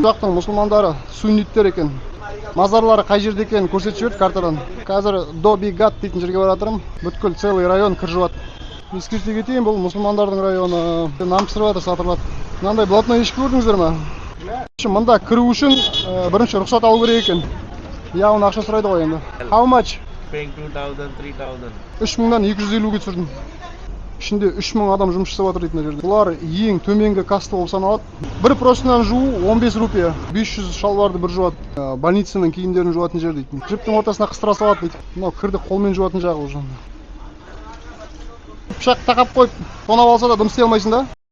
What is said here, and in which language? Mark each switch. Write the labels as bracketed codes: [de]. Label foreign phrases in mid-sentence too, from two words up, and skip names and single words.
[kk] Жақтың мұсылмандары сунниттер екен. Мазарлары қай жерде екенін көрсетіп жіберді картадан. Қазір Добигат дейтін жерге баратырмын. Бүткіл [ru] целый район [kk] кір жуады. Ескерте кетейін, бұл мұсылмандардың районы. Нам пісіріп жатыр, сатырлап. Мынандай блатной ешкі көрдіңіздер ме? Мында кіру үшін бірінші рұқсат алу керек екен. Яғын ақша сұрайды ғой енді. [en] How much? Paying 2000, 3000. [kk] 3000-дан 250-ге түсірдім. Ішінде 3000 адам жұмыс жасап жатыр дейтін жерде. Бұлар ең төменгі каста болып саналады. Бір простыняны жуу 15 рупия. 500 шалбарды бір жуады. Больницаның киімдерін жуатын жер дейтін. Жіптің ортасына қыстыра салады дейді. Мынау кірді қолмен жуатын жағы уже. Пышақ тақап қойып, тонап алса да дым істей алмайсың да.